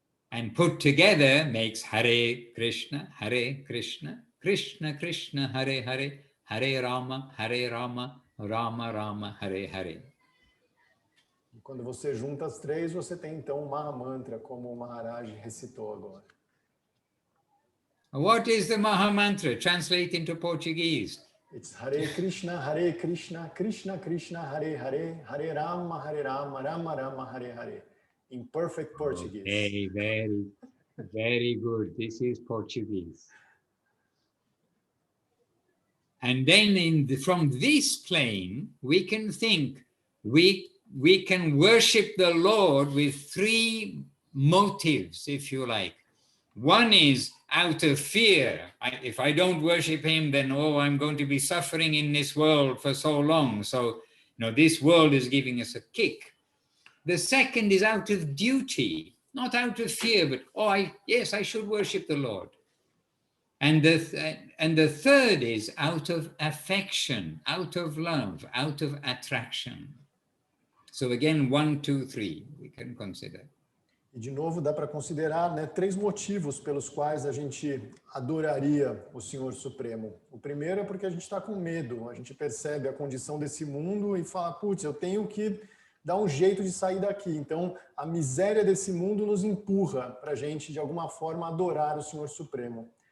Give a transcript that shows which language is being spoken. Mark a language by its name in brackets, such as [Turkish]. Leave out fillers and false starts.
[English] And put together makes Hare Krishna, Krishna Krishna, Hare Hare, Hare Rama, Rama Rama, Hare Hare. [Portuguese] E quando você junta as 3, você tem então o Mahamantra, como o Maharaj recitou agora. [English] What is the Mahamantra? Translate into Portuguese. It's Hare Krishna, Krishna Krishna, Hare Hare, Hare Rama, Rama Rama, Hare Hare. In perfect Portuguese. Okay, very good. This is Portuguese. And then from this plane, we can think, we can worship the Lord with 3 motives, if you like. One is out of fear. If I don't worship him, then, I'm going to be suffering in this world for so long. So, this world is giving us a kick. The second is out of duty, not out of fear, but, yes, I should worship the Lord. And the third is out of affection, out of love, out of attraction. So again, 1, 2, 3, we can consider. [Portuguese] E de novo dá para considerar, né, 3 motivos pelos quais a gente adoraria o Senhor Supremo. O primeiro é porque a gente está com medo, a gente percebe a condição desse mundo e fala, putz, eu tenho que dar um jeito de sair daqui. Então, a miséria desse mundo nos empurra para a gente, de alguma forma, adorar o Senhor Supremo.